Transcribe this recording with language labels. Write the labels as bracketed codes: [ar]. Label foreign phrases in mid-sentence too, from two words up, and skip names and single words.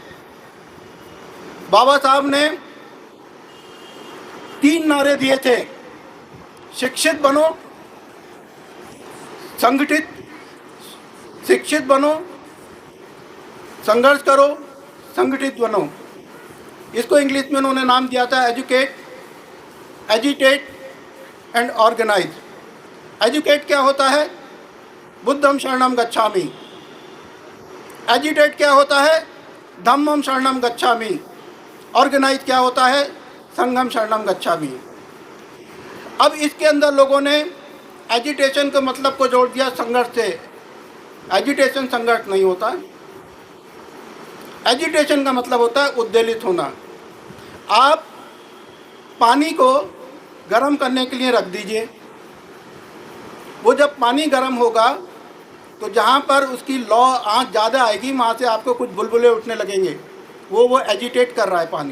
[hi] बाबा साहब ने 3 नारे दिए थे: शिक्षित बनो, संगठित, शिक्षित बनो, संघर्ष करो, संगठित बनो। इसको इंग्लिश में उन्होंने नाम दिया था [en] educate, agitate and organise. [hi] एजुकेट क्या होता है? [pi] बुद्धम शरणम गच्छामि। [hi] एजिटेट क्या होता है? [pi] धम्मम शरणम गच्छामि। [hi] ऑर्गेनाइज क्या होता है? [pi] संघम शरणम गच्छामि। [hi] अब इसके अंदर लोगों ने एजिटेशन के मतलब को जोड़ दिया संघर्ष से। एजिटेशन संघर्ष नहीं होता। एजिटेशन का मतलब होता है उद्वेलित होना। आप पानी को गर्म करने के लिए रख दीजिए, वो जब पानी गर्म होगा तो जहाँ पर उसकी लौ आँच ज़्यादा आएगी वहाँ से आपको कुछ बुलबुले उठने लगेंगे, वो एजिटेट कर रहा है पानी।